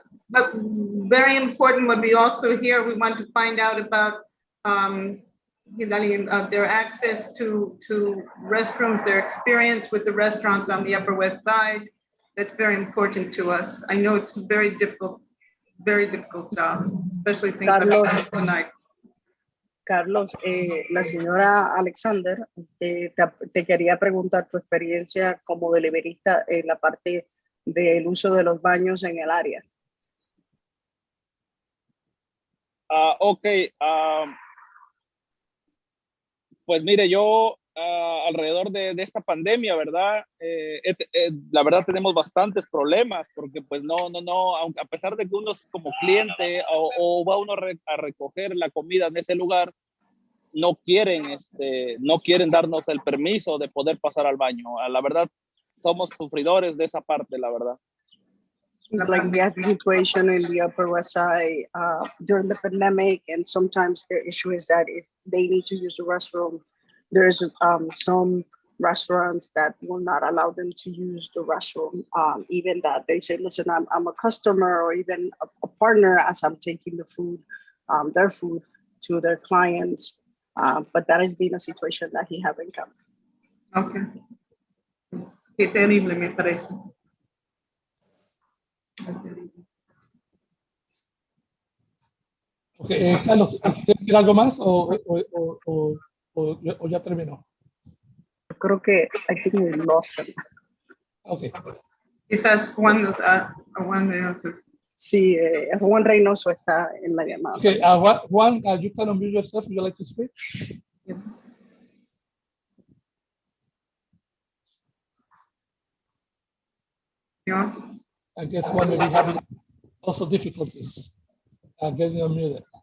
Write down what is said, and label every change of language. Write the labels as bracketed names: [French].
[English] But very important. What we also here, we want to find out about their access to restrooms, their experience with the restaurants on the Upper West Side. That's very important to us. I know it's a very difficult job, especially things like that tonight. [Spanish] Carlos, la señora Alexander te quería preguntar tu experiencia como deliverista en la parte del uso de los baños en el área. Ok, pues mire, yo alrededor de esta pandemia, ¿verdad? La verdad tenemos bastantes problemas porque pues aunque a pesar de que uno es como cliente o va uno a recoger la comida en ese lugar, no quieren darnos el permiso de poder pasar al baño. La verdad, somos sufridores de esa parte, la verdad. [English] Like we have the situation in the Upper West Side during the pandemic, and sometimes their issue is that if they need to use the restroom, there's some restaurants that will not allow them to use the restroom. Even that they say, listen, I'm a customer or even a partner as I'm taking the food, their food to their clients. But that has been a situation that he has encountered. [Spanish] Okay. Qué terrible me parece. Okay, Carlos, ¿quieres decir algo más o ya terminó? Creo que [English] I think we lost him. Okay. [Spanish] Quizás Juan Reynoso. Sí, Juan Reynoso está en la llamada. [English] Okay, Juan, you can unmute yourself. Would you like to speak? Yeah. Yeah. I guess Juan may be having also difficulties getting unmuted.